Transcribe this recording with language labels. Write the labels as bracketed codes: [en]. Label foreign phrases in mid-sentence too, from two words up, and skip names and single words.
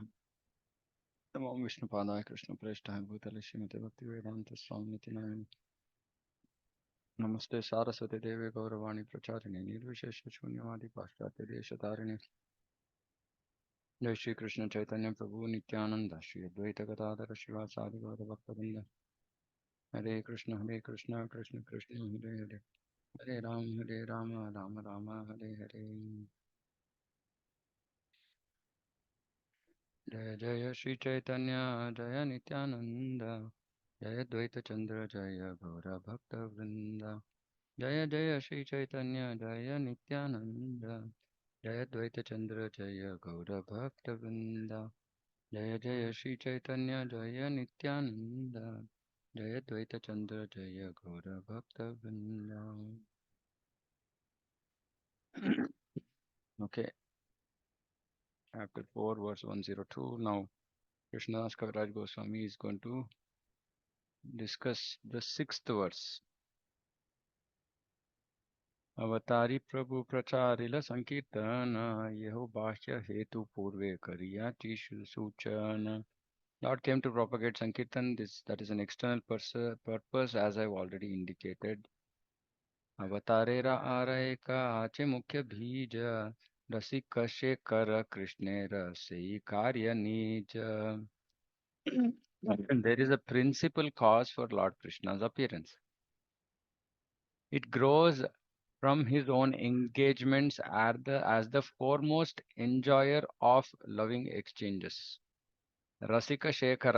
[sa] नमो विष्णुपादाय कृष्णप्रेष्ठाय भूतले श्रीमते भक्तिवेदान्तस्वामिनिति नामिने। नमस्ते सारस्वती देवे गौरवाणी प्रचारिणे निर्विशेष शून्यवादी पाश्चात्य देशतारिणे। जय श्री कृष्ण चैतन्य प्रभु नित्यानंद श्री अद्वैत गदाधर शिवासादि गौर भक्तवृंद। हरे कृष्ण कृष्ण कृष्ण हरे हरे। हरे राम राम राम हरे हरे। जय जय श्री चैतन्य जय नित्यानंद। जय द्वैत चंद्र जय गौर भक्त वृंद। जय जय श्री चैतन्य जय नित्यानंद। जय द्वैत चंद्र जय गौर भक्त वृंद। जय जय श्री चैतन्य जय नित्यानंद। जय द्वैत चंद्र जय गौर भक्त वृंद। [en] Okay, chapter 4, verse 102. Now, Krishnadas Kaviraj Goswami is going to discuss the sixth verse. [bn] অবতারী প্রভু প্রচারিল সংকীর্তন এহো বাহ্য হেতু পূর্বে করিয়া সূচন. [en] Lord came to propagate Sankirtan. That is an external purpose, as I've already indicated. [bn] অবতারের আরেক আছে মুখ্য বীজ রসিক শেখর কৃষ্ণের সেই কার্য নিজ. [en] And there is a principal cause for Lord Krishna's appearance. It grows from his own engagements as the foremost enjoyer of loving exchanges. Rasika Shekara.